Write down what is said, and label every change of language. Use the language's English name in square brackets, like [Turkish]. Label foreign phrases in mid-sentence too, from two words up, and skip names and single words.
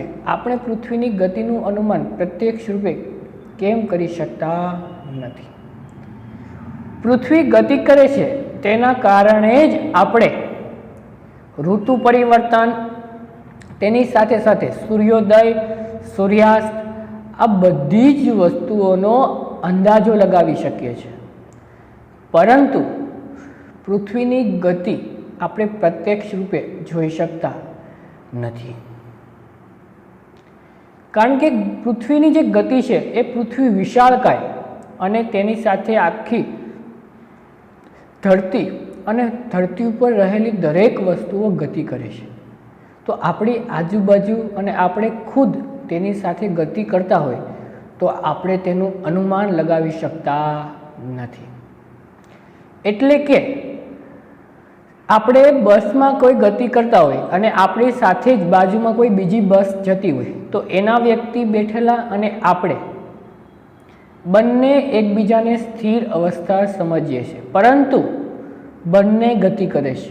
[Gujarati] આપણે પૃથ્વીની ગતિનું અનુમાન પ્રત્યક્ષ રૂપે કેમ કરી શકતા નથી। પૃથ્વી ગતિ કરે છે તેના કારણે જ આપણે ઋતુ પરિવર્તન, તેની સાથે સાથે સૂર્યોદય, સૂર્યાસ્ત આ બધી જ વસ્તુઓનો અંદાજો લગાવી શકીએ છીએ। પરંતુ પૃથ્વીની ગતિ આપણે પ્રત્યક્ષ રૂપે જોઈ શકતા નથી। કારણ કે પૃથ્વીની જે ગતિ છે એ પૃથ્વી વિશાળકાય અને તેની સાથે આખી ધરતી અને ધરતી ઉપર રહેલી દરેક વસ્તુઓ ગતિ કરે છે, તો આપણી આજુબાજુ અને આપણે ખુદ તેની સાથે ગતિ કરતા હોય તો આપણે તેનું અનુમાન લગાવી શકતા નથી. એટલે કે આપણે બસમાં કોઈ ગતિ કરતા હોય અને આપણી સાથે જ બાજુમાં કોઈ બીજી બસ જતી હોય તો એના વ્યક્તિ બેઠેલા અને આપણે બંને એકબીજાને સ્થિર અવસ્થા સમજીએ છીએ, પરંતુ બંને ગતિ કરે છે.